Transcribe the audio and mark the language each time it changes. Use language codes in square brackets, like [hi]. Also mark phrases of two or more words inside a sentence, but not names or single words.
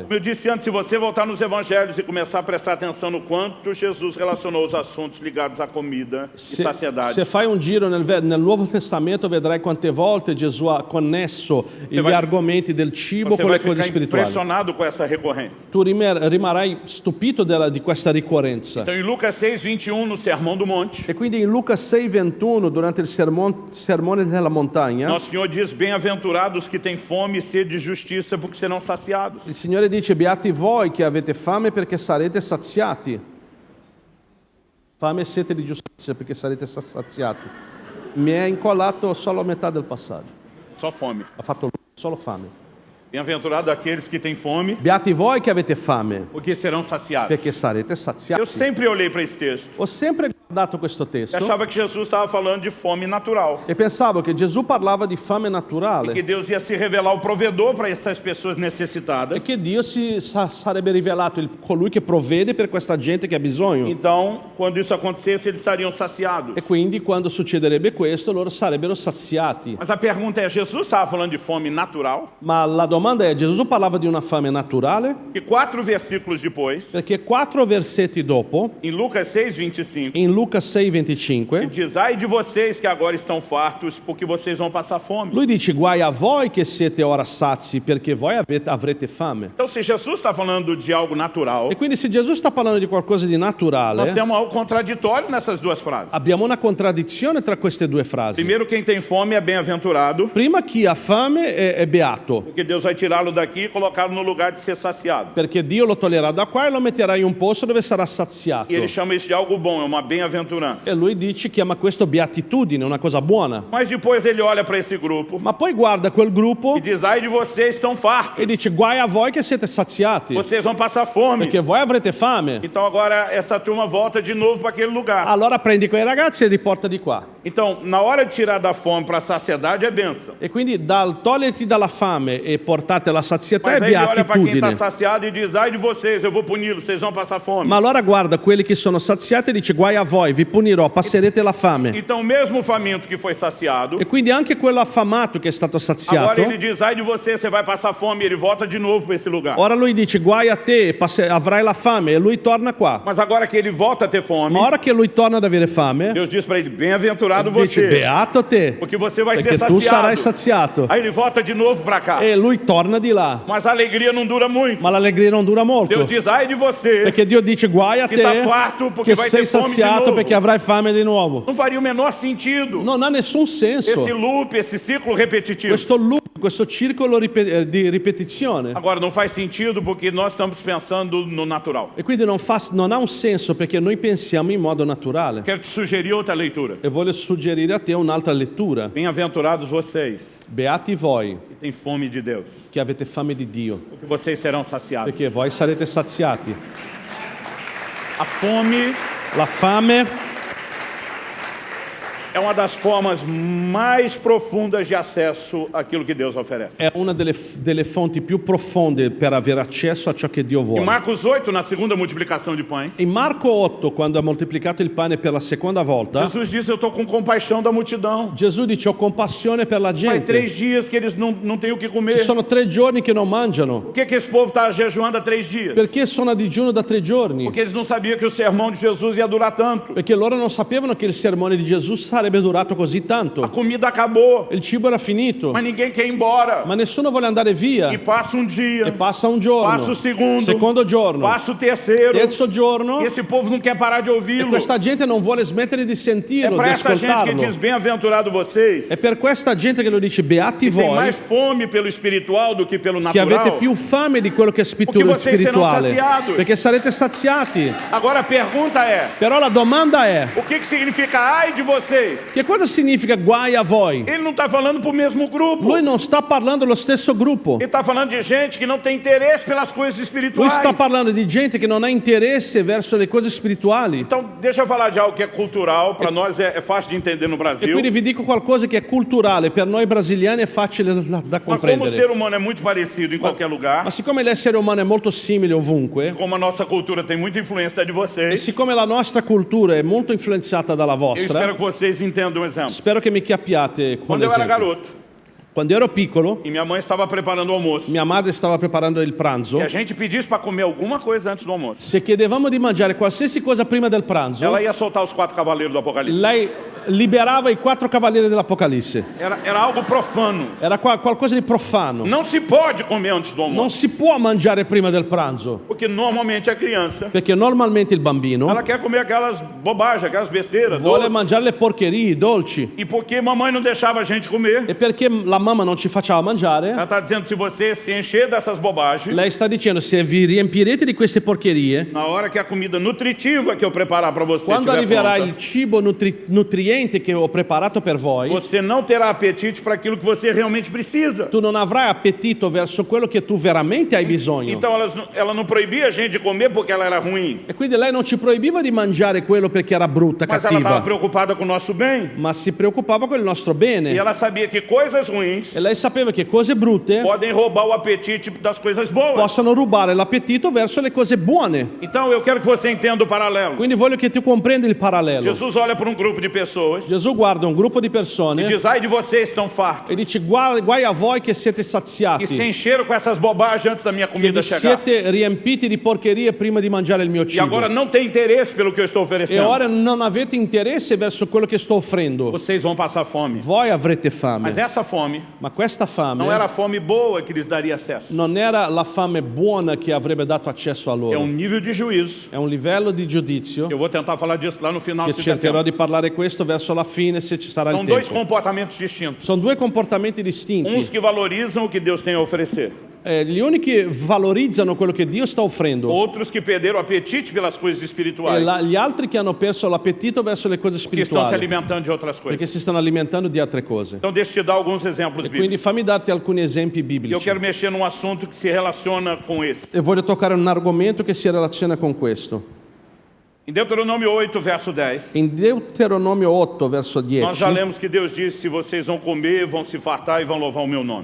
[pt] Como eu disse antes, se você voltar nos evangelhos e começar a prestar atenção no quanto Jesus relacionou os assuntos ligados à comida e saciedade, [it] Se fai un giro nel Nuovo Testamento vedrai quante volte Gesù ha connesso gli [pt] vai- [it] argomenti del cibo [pt] você [it] con [pt] vai [it] le cose [pt] ficar [it] spirituali. [pt] impressionado com essa recorrência. [it] Tu rimarrai stupito di questa ricorrenza. [pt] Então em Lucas 6:21, no Sermão do Monte, [it] E quindi in Luca 6,21, durante il sermone della montagna, [pt] nosso Senhor diz, bem-aventurados que têm fome e sede de justiça, porque serão saciados. [it] il Signore dice: beati voi che avete fame perché sarete saziati. Fame e sete di giustizia perché sarete saziati. Mi è incollato solo a metà del passaggio. [pt] Só fome. [it] Ha fatto solo fame. [pt] Bem-aventurados aqueles que têm fome, [it] Beati voi che avete fame [pt] porque serão saciados. [it] perché sarete [pt] Eu [it] saziati. [pt] sempre olhei para esse texto [it] Ho sempre guardato questo [pt] e [it] testo [pt] achava que Jesus estava falando de fome natural. [it] e pensavo che Gesù parlava di fame [pt] Que [it] naturale [pt] Deus ia se revelar o provedor para essas pessoas necessitadas. [it] e che Dio sarebbe rivelato colui che provvede per questa gente che ha bisogno. [pt] Então, quando isso acontecesse, eles estariam saciados. [it] E quindi quando succederebbe questo loro sarebbero saziati. [pt] Mas a pergunta é, Jesus estava falando de fome natural? [it] Ma la domanda è: Gesù parlava di una fame naturale? [pt] E 4 versículos depois, [it] Perché 4 versetti dopo, [pt] em Lucas 6:25, [it] in Luca [pt] Ele [it] 6:25, [pt] diz, ai de vocês que agora estão fartos, porque vocês vão passar fome. [it] lui dice: guai a voi che siete ora sazi, perché voi avrete fame. [pt] Então, se Jesus está falando de algo natural, [it] E quindi se Gesù sta parlando di qualcosa di [pt] nós [it] naturale, [pt] temos algo contraditório nessas duas frases. [it] abbiamo una contraddizione tra queste due frasi. [pt] Primeiro, quem tem fome é bem-aventurado, [it] Prima, chi ha fame è beato, [pt] porque Deus vai tirá-lo daqui e colocá-lo no lugar de ser saciado. [it] perché Dio lo toglierà da qua e lo metterà in un posto dove sarà saziato. [pt] E ele chama isso de algo bom, é uma bem-aventurança. [it] E lui chiama questo beatitudine, una cosa buona. [pt] Mas depois ele olha para esse grupo [it] Ma poi guarda quel gruppo [pt] e diz, ai de vocês estão fartos, [it] e dice: guai a voi che siete saziati, [pt] vocês vão passar fome. [it] perché voi avrete fame. [pt] Então agora essa turma volta de novo para aquele lugar. [it] Allora prendi quei ragazzi e li porta di qua. [pt] Então, na hora de tirar da fome para a saciedade é bênção. [it] E quindi toglierti dalla fame e portarti alla sazietà [pt] Mas [it] è [pt] aí ele olha para quem está [it] beatitudine. [pt] saciado e diz, ai de vocês, eu vou puni-los, vocês vão passar fome. [it] Ma allora guarda quelli che sono saziati e dice: guai a voi, vi punirò, passerete la fame. [pt] Então, mesmo o faminto que foi saciado, [it] E quindi anche quello affamato che è stato saziato, [pt] agora ele diz, ai de você, você vai passar fome, e ele volta de novo para esse lugar. [it] ora lui dice: guai a te, avrai la fame, e lui torna qua. [pt] Mas agora que ele volta a ter fome, [it] Ma ora che lui torna ad avere fame, [pt] Deus diz para ele, bem-aventurado [it] dice: [pt] você, [it] beato te, [pt] porque você vai [it] perché [pt] ser [it] tu sarai [pt] saciado. [it] saziato. [pt] Aí ele volta de novo para cá. [it] E lui torna di là. [pt] Mas a alegria não dura muito. [it] Ma l'allegria non dura molto, [pt] Deus diz, ai de você, [it] perché Dio dice: guai a [pt] que está [it] te, [pt] farto, porque [it] che [pt] vai [it] sei [pt] ter fome de [it] saziato, [pt] novo. [it] perché avrai fame di nuovo. [pt] Não faria o menor sentido [it] Non ha nessun senso [pt] esse loop, esse ciclo repetitivo. [it] questo loop, questo circolo di ripetizione. [pt] Agora, não faz sentido porque nós estamos pensando no natural. [it] E quindi non ha un senso perché noi pensiamo in modo naturale. [pt] Quero te sugerir outra leitura. [it] E voglio suggerire a te un'altra lettura. [pt] Bem-aventurados vocês [it] Beati voi [pt] que têm fome de Deus, [it] che avete fame di Dio, [pt] porque vocês serão saciados. [it] perché voi sarete saziati. [pt] A fome [it] La fame [pt] é uma das formas mais profundas de acesso àquilo que Deus oferece. [it] è una delle fonti più profonde per avere accesso a ciò che Dio [pt] Em [it] vuole. [pt] Marcos 8, na segunda multiplicação de pães, [it] In Marco 8, quando ha moltiplicato il pane per la seconda volta, [pt] Jesus disse, eu estou com compaixão da multidão. [it] Gesù dice: ho compassione per la [pt] Faz [it] gente. [pt] 3 dias que eles não têm o que comer. [it] Ci sono 3 giorni che non mangiano. [pt] Por que esse povo está jejuando há 3 dias? [it] Perché sono a digiuno da 3 giorni? [pt] Porque eles não sabiam que o sermão de Jesus ia durar tanto. [it] Perché loro non sapevano che il sermone di Gesù sarebbe durato così [pt] A [it] tanto. [pt] comida acabou, [it] Il cibo era finito, [pt] mas ninguém quer ir embora. [it] ma nessuno vuole andare via. [pt] E passa um [it] E [pt] dia, [it] passa un giorno, [pt] passa o segundo, [it] secondo giorno, [pt] passa o terceiro, [it] terzo giorno, [pt] e esse povo não quer parar de [it] e [pt] ouvi-lo. [it] questa gente non vuole smettere di [pt] É [it] sentirlo, di [pt] para essa gente que [it] ascoltarlo. [pt] diz, bem-aventurado vocês, [it] È per questa gente che lo dice: beati [pt] que tem [it] voi, [pt] mais fome pelo espiritual do que pelo [it] che avete [pt] natural. [it] più fame di quello che è [pt] Perché vocês serão [it] spirituale, [pt] saziados. [it] perché sarete saziati. [pt] Agora a pergunta é, [it] Però la domanda è: [pt] o que significa ai de vocês? [it] che cosa significa guai a voi? [pt] Ele não está falando para o mesmo grupo. [it] Lui non sta parlando allo stesso gruppo. [pt] Ele está falando de gente que não tem interesse pelas coisas [it] Lui [pt] espirituais. [it] sta parlando di gente che non ha interesse verso le cose spirituali. [pt] Então, deixa eu falar de algo que é cultural, para nós é fácil de entender no [it] E [pt] Brasil. [it] quindi vi dico qualcosa che è culturale, per noi brasiliani è facile da [pt] Mas como o [it] comprendere. [pt] ser humano é muito parecido em qualquer lugar, [it] Ma siccome l'essere umano è molto simile ovunque, [pt] como a nossa cultura tem muita influência da de [it] e [pt] vocês, [it] siccome la nostra cultura è molto influenzata dalla [pt] eu espero [it] vostra, [pt] que vocês entendam um exemplo. [it] spero che mi capiate con [pt] Quando eu era [it] l'esempio. [pt] garoto [it] Quando ero piccolo, [pt] e minha mãe estava preparando o almoço, [it] mia madre stava preparando il pranzo. [pt] que a gente pedisse para comer alguma coisa antes do almoço, [it] Se chiedevamo di mangiare qualsiasi cosa prima del pranzo, [pt] ela ia soltar os 4 cavaleiros do Apocalipse. [it] lei liberava i 4 cavalieri dell'Apocalisse. [pt] Era algo profano. [it] Era qualcosa di profano. [pt] Não se pode comer antes do [it] Non [pt] almoço, [it] si può mangiare prima del pranzo, [pt] porque normalmente a criança, [it] perché normalmente il bambino [pt] ela quer comer aquelas bobagens, aquelas besteiras, [it] vuole [pt] doces. [it] mangiare le porcherie, i dolci. [pt] E porque mamãe não deixava a gente comer, [it] E perché la mamma non ci faceva mangiare, [pt] ela está dizendo, se você se encher dessas bobagens, [it] lei sta dicendo: se vi riempirete di queste porcherie, [pt] na hora que a comida nutritiva que eu preparar para você [it] quando [pt] estiver [it] arriverà [pt] pronta, [it] il cibo nutriente che ho preparato per voi, [pt] você não terá apetite para aquilo que você realmente precisa. [it] tu non avrai appetito verso quello che tu veramente hai bisogno. [pt] Então ela não proibia a gente de comer porque ela era ruim, [it] E quindi lei non ci proibiva di mangiare quello perché era brutta, [pt] mas ela estava [it] cattiva, [pt] preocupada com o nosso bem. [it] ma si preoccupava con il nostro [pt] E [it] bene. [pt] ela sabia que coisas ruins [it] E lei sapeva che cose brutte [pt] podem roubar o apetite das coisas boas. [it] possono rubare l'appetito verso le cose buone. [pt] Então eu quero que você entenda o paralelo. [it] Quindi voglio che tu comprenda il parallelo. [pt] Jesus olha para um grupo de pessoas pessoas [it] Gesù guarda un gruppo di [pt] e [it] persone [pt] diz, ai de vocês que estão fartos, [it] e dice guai a voi che siete [pt] que se [it] saziati, [pt] encheram com essas bobagens antes da minha [it] che [pt] comida [it] vi [pt] chegar. [it] siete riempiti di porcherie prima di mangiare il mio [pt] E agora [it] cibo. [pt] não tem interesse pelo que eu estou [it] E [pt] oferecendo. [it] ora non avete interesse verso quello che sto offrendo. [pt] Vocês vão passar fome. [it] Voi avrete fame. [pt] Mas essa fome [it] Ma questa fame [pt] não era a fome boa que lhes daria acesso. [it] non era la fame buona che avrebbe dato accesso a [pt] É [it] loro. [pt] nível de juízo. [it] È un livello di giudizio [pt] Eu vou tentar falar disso lá no final. [it] che [pt] se der [it] cercherò [pt] tempo. [it] di parlare questo verso la fine se ci sarà il [pt] São dois [it] tempo. [pt] comportamentos distintos. [it] Sono due comportamenti [pt] Uns [it] distinti. [pt] que valorizam o que Deus tem a oferecer. [it] Gli uni che valorizzano quello che Dio sta offrendo [pt] Outros que perderam o apetite pelas coisas [it] e [pt] espirituais. [it] gli altri che hanno perso l'appetito verso le cose [pt] Que estão se [it] spirituali [pt] alimentando de outras [it] perché [pt] coisas. [it] si stanno alimentando di altre cose. [pt] Então deixa eu te dar alguns exemplos [it] E quindi [pt] bíblicos. [it] fammi darti alcuni esempi [pt] E eu [it] biblici. [pt] quero mexer num assunto que se relaciona com esse. [it] E voglio toccare un argomento che si relaziona con questo. [pt] Em Deuteronômio 8, verso 10, [it] In Deuteronomio 8, verso [pt] nós já [it] 10, [pt] lemos que Deus disse, se vocês vão comer, vão se fartar e vão louvar o meu nome.